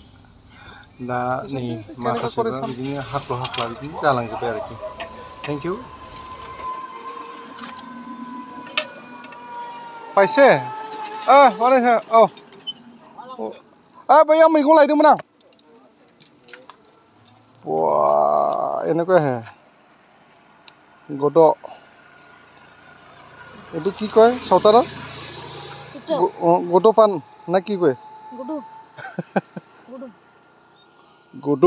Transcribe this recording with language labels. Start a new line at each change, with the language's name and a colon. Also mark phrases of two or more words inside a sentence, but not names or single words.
Bodo: दा नै माखासेफ्रा बिदिनो हाख्ला बिदिनो जालांजोब्बाय आरोखि।
English: thank you.
Bodo: पाइसे माने औ बैयाव मैगं लायदोंमोन आं।
Assamese: এনেকুৱা হে গদ এইটো কি কয় চৌতালত? গদ পান না কি কয়? গদু।